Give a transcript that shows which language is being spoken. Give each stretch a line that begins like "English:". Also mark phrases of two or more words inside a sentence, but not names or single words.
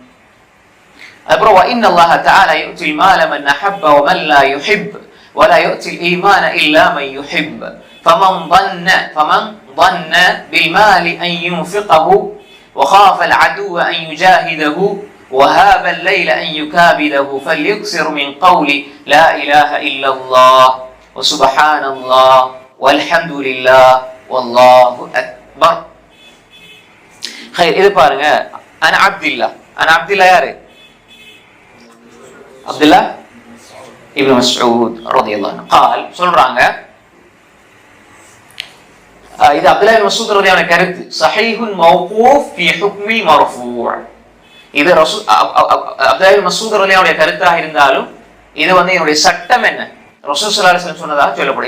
Arabic: وإن الله تعالى يؤتي المال من أحب ومن لا يحب ولا يؤتي الإيمان إلا من يحب فمن ظن بالمال أن ينفقه وخاف العدو أن يجاهده وهاب الليل أن يكابده فليكثر من قول لا إله إلا الله وسبحان الله والحمد لله والله أكبر.
Tamil: இது பாருங்க,
Arabic: أنا عبد الله யாரு?
Tamil: அப்துல்லாஹ் இப்னு மஸ்ஊத்
Arabic: رضي الله عنه
Tamil: قال சொல்றாங்க, இது அப்துல்லாஹ் இப்னு மஸ்ஊத்
Arabic: رضي الله عنه
Tamil: கருத்து
Arabic: صحيح موقوف في حكم المرفوع'.
Tamil: இது அப்துல்லாஹ் இப்னு மஸ்ஊத்
Arabic: رضي الله عنه
Tamil: கருத்தாக இருந்தாலும் இது என்னுடைய சட்டம் என்ன ரசூல்
Arabic: صلى الله عليه وسلم
Tamil: சொன்னதாக சொல்லப்படும்.